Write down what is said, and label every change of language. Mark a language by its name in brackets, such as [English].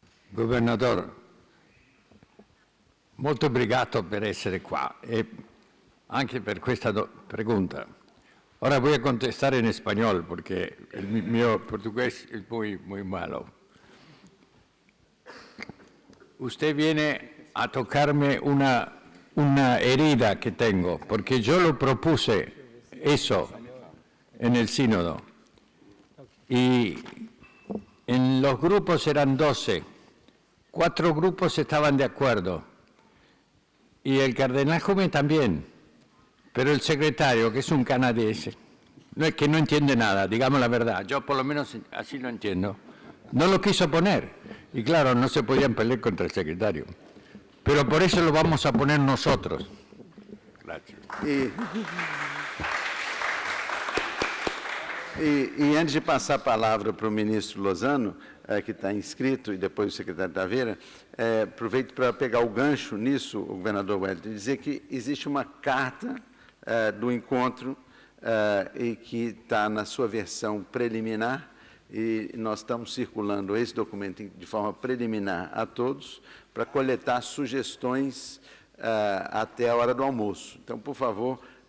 [Italian] Governador, molto obrigado per essere qua e anche per questa pregunta. [Spanish] Ahora voy a contestar en español porque el mío portugués es muy malo. Usted viene a tocarme una herida que tengo, porque yo lo propuse eso en el sínodo. Y en los grupos eran 12. 4 grupos estaban de acuerdo, y el cardenal Jume también, pero el secretario, que es un canadiense, no es que no entiende nada, digamos la verdad, yo por lo menos así lo entiendo, no lo quiso poner, y claro, no se podían pelear contra el secretario, pero por eso lo vamos a poner nosotros. Gracias. [Portuguese] E antes de passar a palavra para o ministro Lozano, que está inscrito, e depois o secretário Taveira, aproveito para pegar o gancho nisso, o governador Wellington, e dizer que existe uma carta do encontro e que está na sua versão preliminar, e nós estamos circulando esse documento de forma preliminar a todos, para coletar sugestões até a hora do almoço. Então, por favor,